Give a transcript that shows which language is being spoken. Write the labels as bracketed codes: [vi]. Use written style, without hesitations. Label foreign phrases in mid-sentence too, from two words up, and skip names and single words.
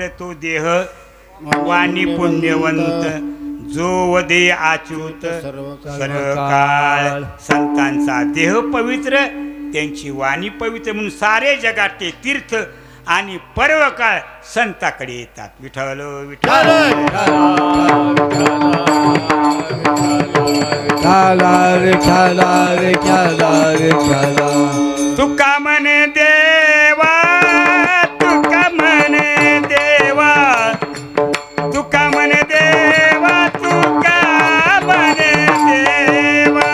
[mr] तो देह वाणी पुण्यवंत जो वदे आच्युत सर्व काळ. संतांचा देह पवित्र, त्यांची वाणी पवित्र म्हणून सारे जगातले तीर्थ आणि पर्वकाळ संताकडे येतात. विठ्ठल विठ्ठल. तुका म्हणे देवा, तुका म्हणे देवा, तुका म्हणे देवा, तुका म्हणे देवा.